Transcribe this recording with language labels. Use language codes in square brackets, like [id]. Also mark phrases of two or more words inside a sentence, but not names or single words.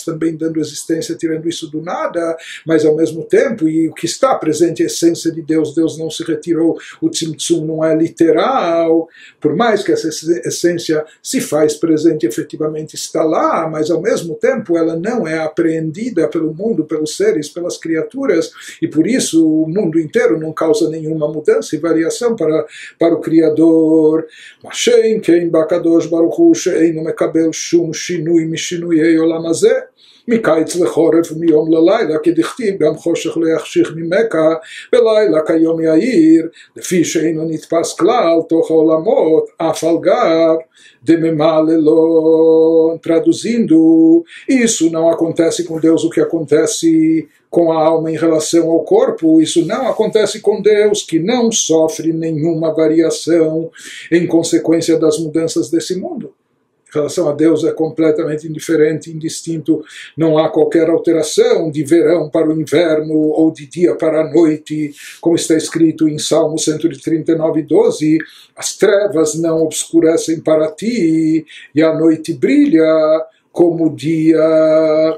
[pt] também dando existência, tirando isso do nada, mas ao mesmo tempo, e o que está presente é a essência de Deus, Deus não se retirou, o tzimtzum não é literal, por mais que essa essência se faz presente, efetivamente está lá, mas ao mesmo tempo ela não é apreendida pelo mundo, pelos seres, pelas criaturas, e por isso o mundo inteiro não causa nenhuma mudança e variação para o Criador. [he] משאין כן בקדוש ברוך הוא שאינו מקבל שום שינוי משינויי עולם הזה. מקיץ לחורף ומיום ללילה, כדכתיב גם חושך לא יחשיך ממך ולילה כיום יאיר, לפי שאינו נתפס כלל תוך העולמות, אף על גב דממלא. [pt] Traduzindo, isso não acontece com Deus o que acontece com a alma em relação ao corpo, isso não acontece com Deus, que não sofre nenhuma variação em consequência das mudanças desse mundo. Em relação a Deus é completamente indiferente, indistinto, não há qualquer alteração de verão para o inverno ou de dia para a noite, como está escrito em Salmo 139:12, as trevas não obscurecem para ti e a noite brilha como o dia.